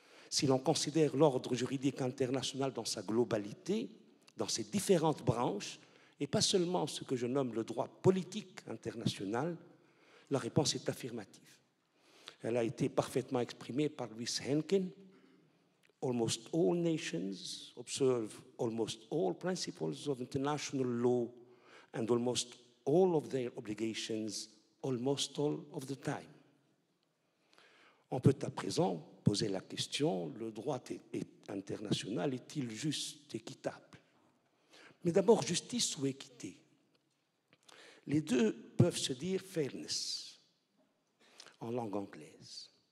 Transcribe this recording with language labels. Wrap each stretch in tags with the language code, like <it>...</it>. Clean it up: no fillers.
<fr>Si l'on considère l'ordre juridique international dans sa globalité, dans ses différentes branches, et pas seulement ce que je nomme le droit politique international, la réponse est affirmative. Elle a été parfaitement exprimée par Louis Henkin.</fr> <en>Almost all nations observe almost all principles of international law and almost all of their obligations almost all of the time.</en> <fr>On peut à présent poser la question, le droit international est-il juste, équitable? Mais d'abord, justice ou équité? Les deux peuvent se dire fairness en langue anglaise.</fr>